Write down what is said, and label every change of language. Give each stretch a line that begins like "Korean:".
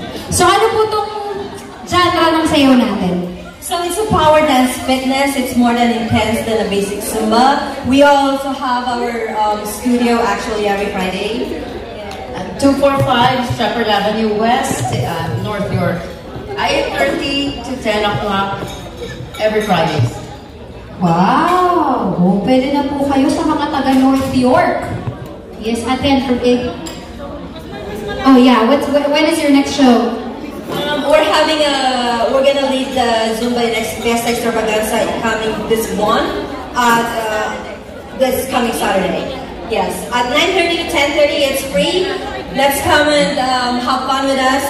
Filipino: So, ano po itong genre ng sayaw natin?
English: So, it's a power dance fitness. It's more than intense than a basic Zumba. We also have our studio actually every Friday. 245 Shepherd Avenue West, North York. 8:30 to 10 o'clock every Friday. Wow!
Filipino: Oh, pwede na po kayo sa mga taga North York.
English: Yes, attend for big. Oh yeah, when is your next show? We're gonna lead the Zumba next Best Extravaganza this coming Saturday. Yes, at 9:30 to 10:30 it's free. Let's come and have fun with us.